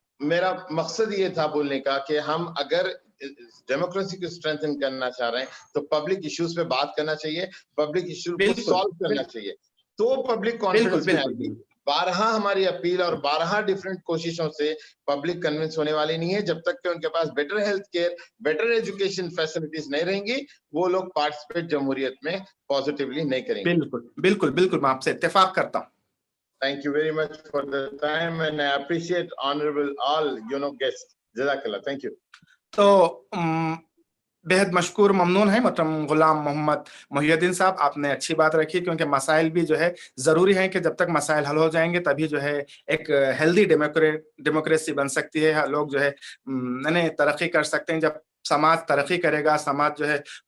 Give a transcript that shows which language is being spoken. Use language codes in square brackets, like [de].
[hi] मेरा मकसद ये था बोलने का कि हम अगर डेमोक्रेसी को स्ट्रेंथन करना चाह रहे हैं तो पब्लिक इश्यूज पे बात करना चाहिए, पब्लिक इश्यूज को सॉल्व करना चाहिए, तो पब्लिक कॉन्फिडेंस में आएगी। 12 हमारी अपील और 12 डिफरेंट कोशिशों से पब्लिक कन्विंस होने वाली नहीं है। जब तक कि उनके पास [en] better health care, better education facilities [hi] नहीं रहेंगी, वो लोग पार्टिसिपेट जमहूरियत में पॉजिटिवली नहीं करेंगे। बिल्कुल मैं आपसे इत्तेफाक करता हूँ। [en] Thank you very much for the time and I appreciate honorable all guests. Jazakallah. Thank you. [hi] तो बेहद मशकूर ममनून है मोहतरम गुलाम मोहम्मद मोहिउद्दीन साहब, आपने अच्छी बात रखी, क्योंकि मसाइल भी जो है जरूरी है कि जब तक मसाइल हल हो जाएंगे तभी जो है एक हेल्दी डेमोक्रेसी बन सकती है। लोग जो है तरक्की कर सकते हैं। जब समाज तरक्की करेगा, समाज जो है